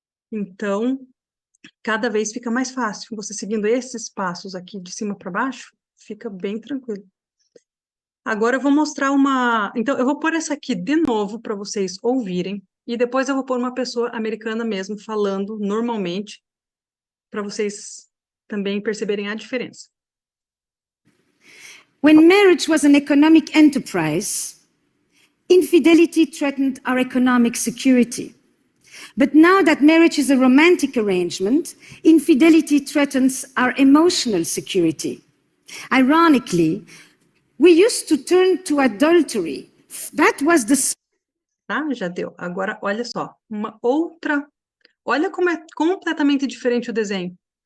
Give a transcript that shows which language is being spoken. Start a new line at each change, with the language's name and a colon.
Portuguese: Então, cada vez fica mais fácil. Você seguindo esses passos aqui de cima para baixo, fica bem tranquilo. Agora eu vou mostrar uma... Então, eu vou pôr essa aqui de novo para vocês ouvirem, e depois eu vou pôr uma pessoa americana mesmo, falando normalmente, para vocês também perceberem a diferença.
English: When marriage was an economic enterprise, infidelity threatened our economic security. But now that marriage is a romantic arrangement, infidelity threatens our emotional security. Ironically, we used to turn to adultery. That was the...
Portuguese: Tá? Já deu. Agora, olha só, uma outra Olha como é completamente diferente o desenho.